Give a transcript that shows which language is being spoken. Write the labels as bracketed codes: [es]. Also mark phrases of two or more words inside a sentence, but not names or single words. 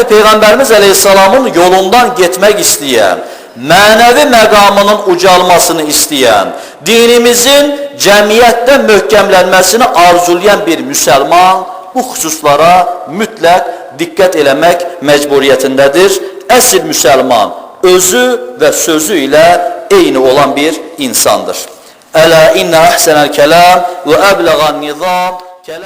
[tr] Peygamberimiz Aleyhisselam'ın yolundan gitmek isteyen, manevi məqamının ucalmasını isteyen, dinimizin cemiyette möhkemlenmesini arzulayan bir Müslüman bu hususlara mütləq dikkat [az] eləmək mecburiyetindədir. Əsl Müslüman özü ve sözü ile eyni olan bir insandır. [ar] ألا إن أحسن الكلام وأبلغ النظام.